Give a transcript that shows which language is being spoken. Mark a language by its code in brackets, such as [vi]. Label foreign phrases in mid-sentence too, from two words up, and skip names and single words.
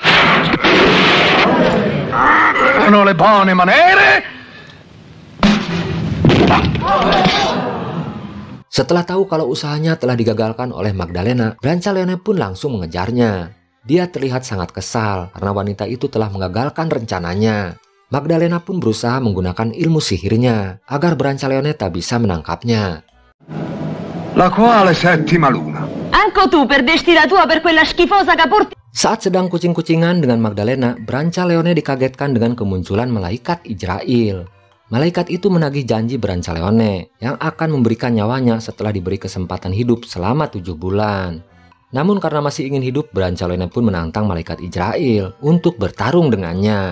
[id] Setelah tahu kalau usahanya telah digagalkan oleh Magdalena, Brancaleone pun langsung mengejarnya. Dia terlihat sangat kesal karena wanita itu telah mengagalkan rencananya. Magdalena pun berusaha menggunakan ilmu sihirnya agar Brancaleone tak bisa menangkapnya. [it] La quale settima luna. Anche tu perdesti la tua per quella schifosa capurti. [id] Saat sedang kucing-kucingan dengan Magdalena, Brancaleone dikagetkan dengan kemunculan malaikat Ijrail. Malaikat itu menagih janji Brancaleone yang akan memberikan nyawanya setelah diberi kesempatan hidup selama 7 bulan. Namun karena masih ingin hidup, Brancaleone pun menantang malaikat Ijrail untuk bertarung dengannya.